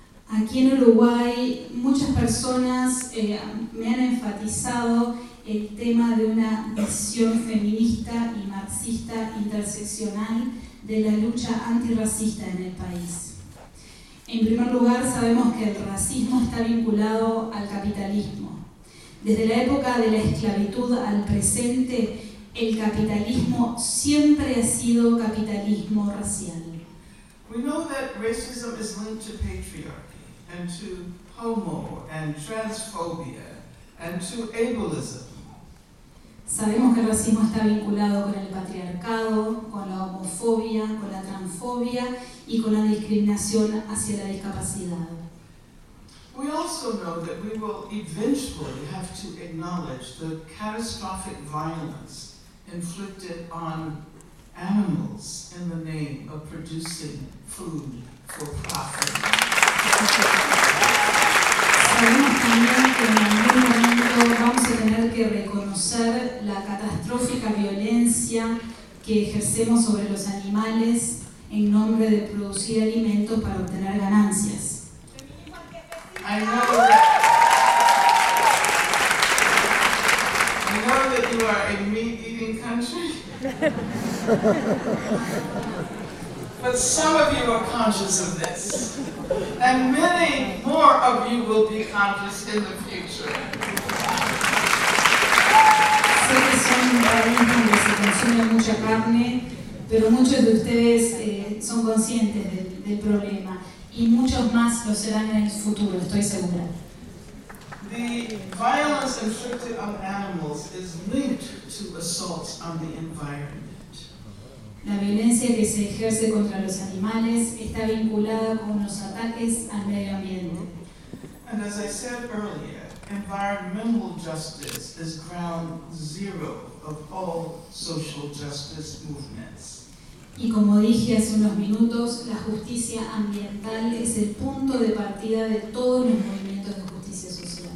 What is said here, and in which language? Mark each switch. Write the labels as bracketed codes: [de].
[es] Aquí en Uruguay, muchas personas me han enfatizado el tema de una visión feminista y marxista interseccional de la lucha antirracista en el país. En primer lugar, sabemos que el racismo está vinculado al capitalismo. Desde la época de la esclavitud al presente, el capitalismo siempre ha sido capitalismo racial. [en] We know that racism is linked to patriarchy and to homo and transphobia and to ableism. [es] Sabemos que el racismo está vinculado con el patriarcado, con la homofobia, con la transfobia y con la discriminación hacia la discapacidad. [en] We also know that we will eventually have to acknowledge the catastrophic violence inflicted on animals in the name of producing food for profit. [es] Sabemos también que en algún momento vamos a tener que reconocer la catastrófica violencia que ejercemos sobre los animales en nombre de producir alimentos para obtener ganancias. [en] I know that you are a meat-eating country. But some of you are conscious of this, and many more of you will be conscious in the future. [es] Sé que son un país donde se consume mucha carne, pero muchos de ustedes son conscientes del problema, y muchos más lo serán en el futuro, estoy segura. [en] The violence inflicted on animals is linked to assaults on the environment. [es] La violencia que se ejerce contra los animales está vinculada con los ataques al medio ambiente. [en] And as I said earlier, environmental justice is ground zero of all social justice movements. [es] Y como dije hace unos minutos, la justicia ambiental es el punto de partida de todos los movimientos de justicia social.